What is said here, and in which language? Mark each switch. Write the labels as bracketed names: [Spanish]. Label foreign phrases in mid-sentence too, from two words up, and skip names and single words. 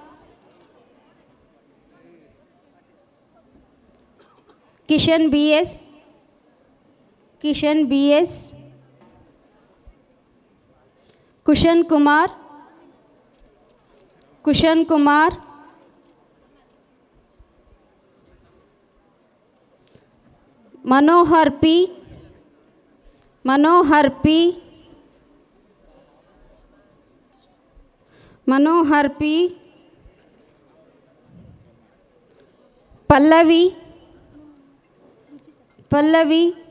[Kannada] ಕಿಶನ್ ಬಿ ಎಸ್, ಕಿಶನ್ ಬಿ ಎಸ್, ಕುಶನ್ ಕುಮಾರ್, ಕುಶನ್ ಕುಮಾರ್, मनोहर पी, मनोहर पी, मनोहर पी, पल्लवी, पल्लवी,